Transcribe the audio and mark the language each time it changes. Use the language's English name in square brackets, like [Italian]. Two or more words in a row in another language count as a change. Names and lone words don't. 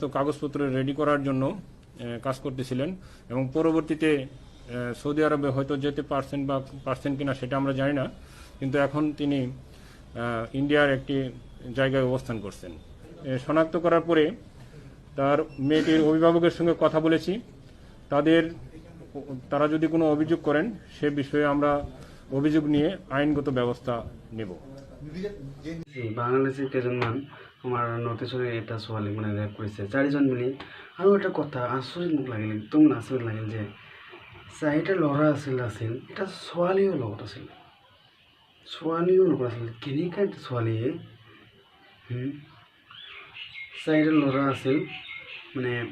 [Bangla] কাগজপত্র রেডি করার জন্য কাজ করতেছিলেন এবং পরবর্তীতে সৌদি আরবে হয়তো যেতে পারছেন কিনা সেটা আমরা জানি না কিন্তু এখন তিনি ইন্ডিয়ার একটি জায়গায় অবস্থান করছেন শনাক্ত করার পরে তার মেয়েটির অভিভাবকের সঙ্গে কথা বলেছি তারা যদি কোনো অভিযোগ করেন সে বিষয়ে আমরা অভিযোগ নিয়ে আইনগত ব্যবস্থা নেব [Assamese] বাংলাদেশের কেইজনমান আমার নটিছৰ এটা ছোৱালী মানে ৰেপ কৰিছে 4 জন মিলি আৰু এটা কথা আচৰিত মোক লাগিল একদম আচৰিত লাগিল যে 4টা ল'ৰা আছিল এটা ছোৱালীও লগত আছিল কেনেকৈ ছোৱালীয়ে 4টা ল'ৰা আছিল মানে